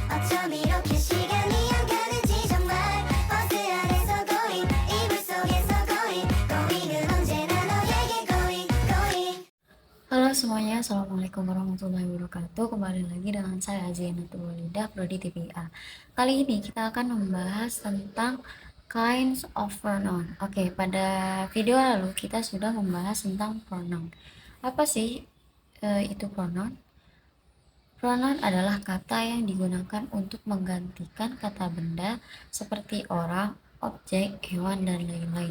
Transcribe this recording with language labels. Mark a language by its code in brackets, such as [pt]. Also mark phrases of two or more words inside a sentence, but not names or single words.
[ko] 어쩜 이렇게 시간이 안 가는지 정말 버스 안에서 고인 이불 속에서 고인은 언제나 너에게 고인. [id] Halo semuanya, [ar] السلام عليكم ورحمة الله وبركاته. [id] Kembali lagi dengan saya Zainatul Walidah, Prodi TPA. Kali ini kita akan membahas tentang [en] kinds of pronoun. [id] Oke, pada video lalu kita sudah membahas tentang pronoun. Apa sih itu pronoun? Pronoun adalah kata yang digunakan untuk menggantikan kata benda seperti orang, objek, hewan, dan lain-lain.